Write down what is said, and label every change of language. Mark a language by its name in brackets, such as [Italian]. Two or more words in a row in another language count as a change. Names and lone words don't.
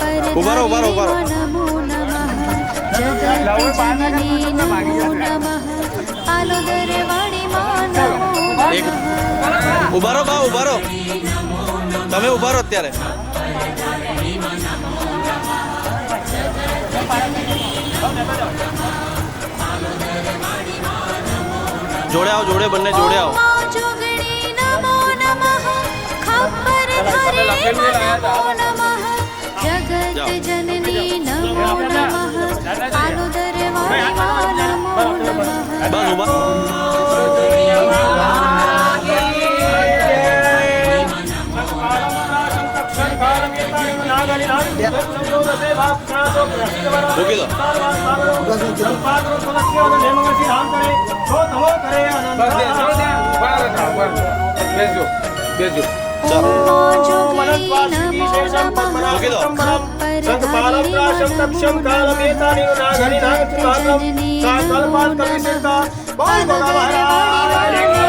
[Gujarati] ઉભા રહો, ઉભા રહો, ઉભા રહો. [Sanskrit] नमो नमः जगज्जननी नमो नमः पालोदरवाणी मां नमो [Gujarati] એક [Sanskrit] नमः [Gujarati] ઉભા રહો, બા ઉભા રહો. તમે ઉભા રહો અત્યારે. જોડે આવો, જોડે બંને જોડે આવો. [Sanskrit] ओम जोगणी नमो नमः खप्पर धरणी नमो नमः जगत जननी नमो नमः पालोदरवाणी मां नमो नमः [Gujarati] બસ ઉભા. મૂકી દો. [Sanskrit] ओम जोगणी नमो नमः खप्पर धरणी नमो नमः पालोदरवाणी